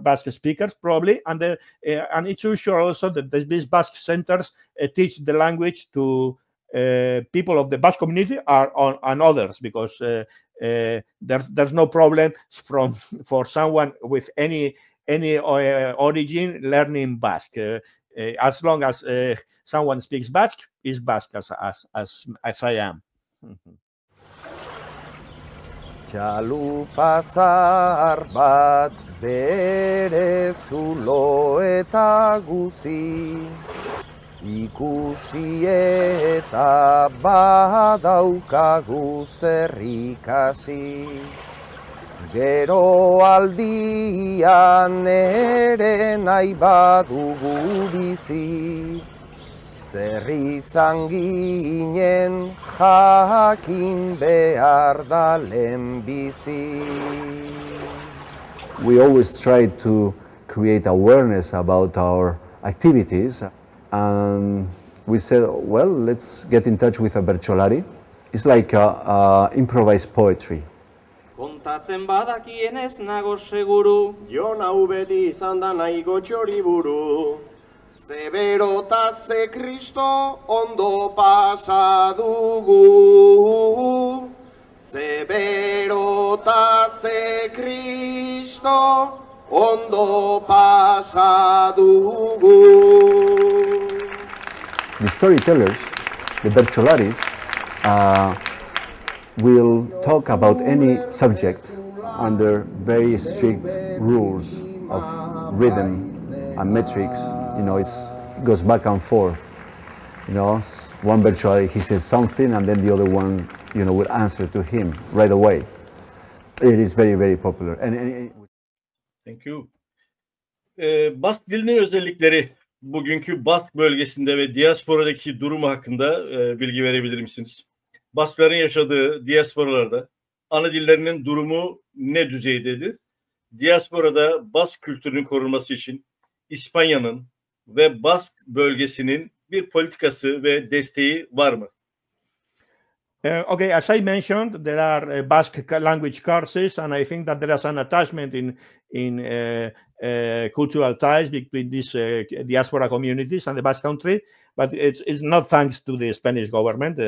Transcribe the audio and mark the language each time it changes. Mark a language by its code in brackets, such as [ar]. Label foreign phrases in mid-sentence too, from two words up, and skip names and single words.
[en] Basque speakers probably, and it's usual also that these Basque centers teach the language to people of the Basque community and others, because there's no problem for someone with any origin learning Basque, as long as someone speaks Basque, is Basque as I am. [eu] Txalupa zahar bat bere zulo eta guzi, ikusi eta badaukagu zer ikasi. Gero aldian ere nahi badugu bizi, zer izan ginen jakin behar da lehenbizi. [en] We always try to create awareness about our activities, and we said, well, let's get in touch with a bertsolari. It's like improvised poetry. [eu] Kontatzen badakienez nago seguru, jo nau beti izan da nahiko txoriburu. Ze bero ta ze Kristo ondo pasa dugu. Ze bero ta ze Kristo ondo pasa dugu. [en] The storytellers, the bertsolaris, will talk about any subject under very strict rules of rhythm and metrics. You know, it goes back and forth. You know, one bertsolari, he says something, and then the other one, you know, will answer to him right away. It is very, very popular. Thank you. [tr] Bask dilinin özellikleri, bugünkü Bask bölgesinde ve diasporadaki durumu hakkında bilgi verebilir misiniz? Baskların yaşadığı diasporalarda ana dillerinin durumu ne düzeydedir? Diasporada Bask kültürünün korunması için İspanya'nın ve Bask bölgesinin bir politikası ve desteği var mı? [en] Okay, as I mentioned, there are Basque language courses, and I think that there is an attachment in cultural ties between these diaspora communities and the Basque country, but it's not thanks to the Spanish government.